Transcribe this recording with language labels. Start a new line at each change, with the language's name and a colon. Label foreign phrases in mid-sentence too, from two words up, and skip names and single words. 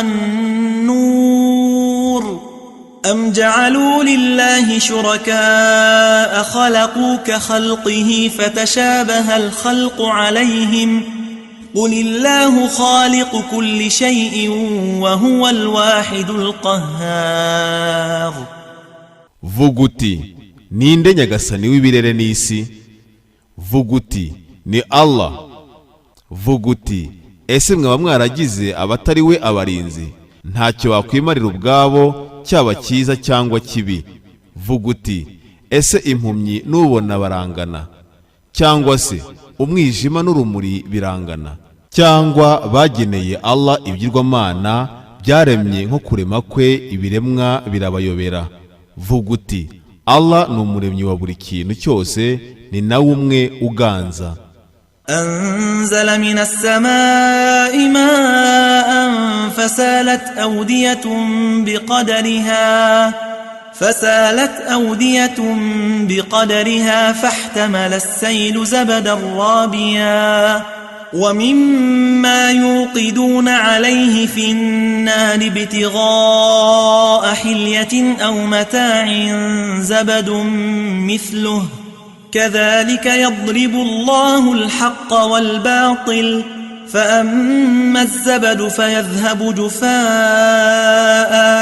Arabic: والنور أم جعلوا لله شركاء خلقوا كخلقه فتشابه الخلق عليهم قل الله خالق كل شيء وهو الواحد القهار.
Kinyarwanda: Vuga uti ninde nyagasani w'ibirere n'isi? Vuga uti ni Allah. Vuga uti ese mwaba mwaragize abatari we abarinzi, ntacyo bakwimarira ubwabo cyaba cyiza cyangwa kibi. Vuga uti ese impumyi n'ubona barangana, cyangwa se umwijima n'urumuri birangana? cyangwa bageneye Allah ibigirwamana byaremye nko kurema kwe ibiremwa birabayobera. Vuga uti Allah ni umuremyi wa buri kintu cyose, ni nawe umwe uganza.
Arabic: أنزل من السماء ماء فسالت أودية بقدرها فاحتمل السيل زبدا رابيا ومما يوقدون عليه في النار ابتغاء حلية أو متاع زبد مثله كذلك يضرب الله الحق والباطل فأما الزبد فيذهب جفاء